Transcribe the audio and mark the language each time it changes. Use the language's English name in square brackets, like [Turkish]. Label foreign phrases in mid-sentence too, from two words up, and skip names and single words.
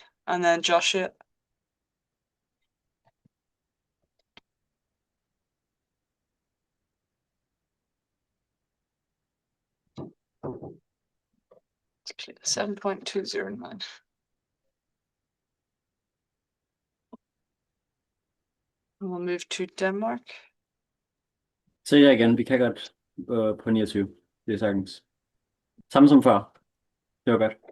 [English] And then Joshua. It's clean. 7.209. And we'll move to Denmark. [Danish] Så jeg igen, vi kan godt på 29. Det er sagtens. Samme som før. Det var godt.